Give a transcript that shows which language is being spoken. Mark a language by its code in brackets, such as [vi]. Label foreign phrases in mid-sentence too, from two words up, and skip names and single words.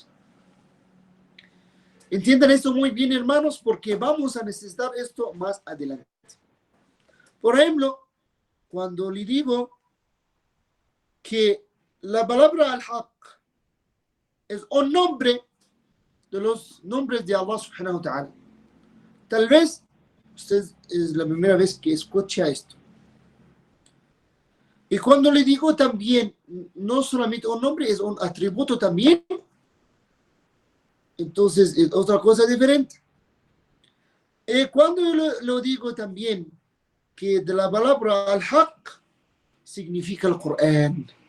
[es] Entiendan esto muy bien, hermanos, porque vamos a necesitar esto más adelante. Por ejemplo, cuando le digo que la palabra al-haq es un nombre de los nombres de [ar] الله سبحانه وتعالى. [es] Tal vez usted es la primera vez que escucha esto. Y cuando le digo también, no solamente un nombre, es un atributo también, entonces es otra cosa diferente. Y cuando lo digo también, que de la palabra al-haq significa el Corán.